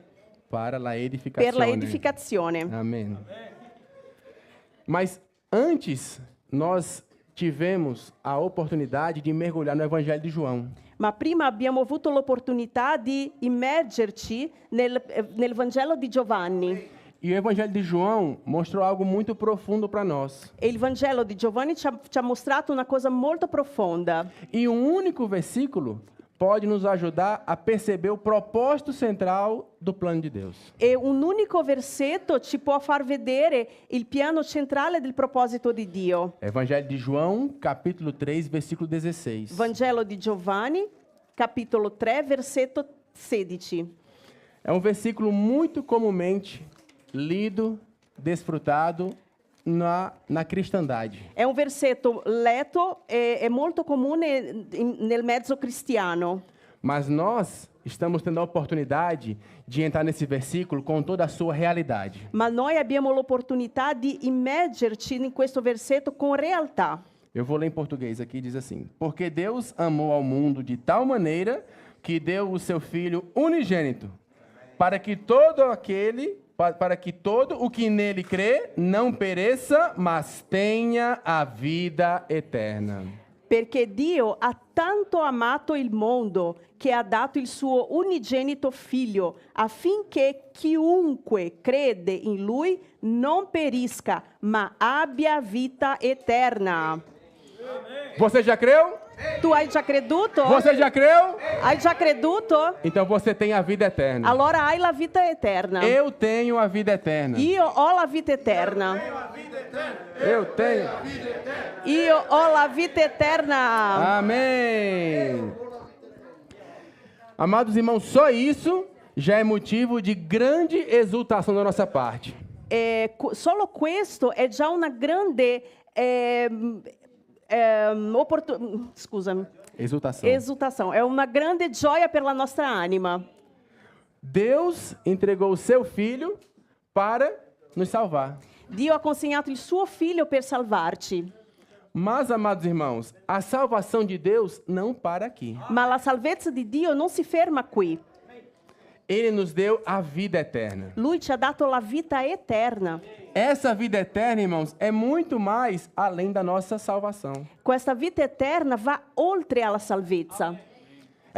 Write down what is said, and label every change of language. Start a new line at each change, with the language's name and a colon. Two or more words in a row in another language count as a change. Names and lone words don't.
Portuguese: Para la
Italian: per
Portuguese: edificação.
Italian: la edificazione.
Portuguese: Amém. Mas antes, nós tivemos a oportunidade de mergulhar no Evangelho de João.
Italian: Ma prima abbiamo avuto l'opportunità di immergerci nel Vangelo di Giovanni.
Portuguese: E o Evangelho de João mostrou algo muito profundo para nós.
Italian: E il Vangelo di Giovanni ci ha mostrato una cosa molto profonda.
Portuguese: E um único versículo pode nos ajudar a perceber o propósito central do plano de Deus.
Italian: E un unico versetto ci può far vedere il piano centrale del proposito di Dio.
Portuguese: Evangelho de João, capítulo 3, versículo 16.
Italian: Vangelo di Giovanni, capitolo 3, versetto 16.
Portuguese: É um versículo muito comumente lido, desfrutado na cristandade.
Italian: È un versetto letto e è molto comune nel mezzo cristiano.
Portuguese: Mas nós estamos tendo a oportunidade de entrar nesse versículo com toda a sua realidade.
Italian: Ma noi abbiamo l'opportunità di immergerci in questo versetto con realtà.
Portuguese: Eu vou ler em português aqui, diz assim: Porque Deus amou ao mundo de tal maneira que deu o seu Filho unigênito, para que todo o que nele crê não pereça, mas tenha a vida eterna.
Italian: Perché Dio ha tanto amato il mondo che ha dato il suo unigenito figlio, affinché chiunque crede in lui non perisca, ma abbia vita eterna.
Portuguese: Você já creu?
Italian: Tu hai già creduto?
Portuguese: Você já creu?
Italian: Hai già creduto?
Portuguese: Então você tem a vida eterna.
Italian: Allora hai la vita eterna.
Portuguese: Eu tenho a vida eterna.
Italian: Io ho la vita eterna.
Portuguese: Eu tenho.
Italian: Io ho la vita eterna.
Portuguese: Amém. Amados irmãos, só isso já é motivo de grande exultação da nossa parte.
Italian: Solo questo è già una grande scusami.
Portuguese: Esultação. É uma grande
Italian: gioia per la nostra anima.
Portuguese: Deus entregou o seu filho para nos salvar.
Italian: Dio ha consegnato il suo figlio per salvarci.
Portuguese: Mas, amados irmãos, a salvação de Deus não para aqui.
Italian: Ma la salvezza di Dio non si ferma qui.
Portuguese: Ele nos deu a vida eterna.
Italian: Lui ci ha dato la vita eterna.
Portuguese: Essa vida eterna, irmãos, é muito mais além da nossa salvação.
Italian: Questa vita eterna va oltre alla salvezza.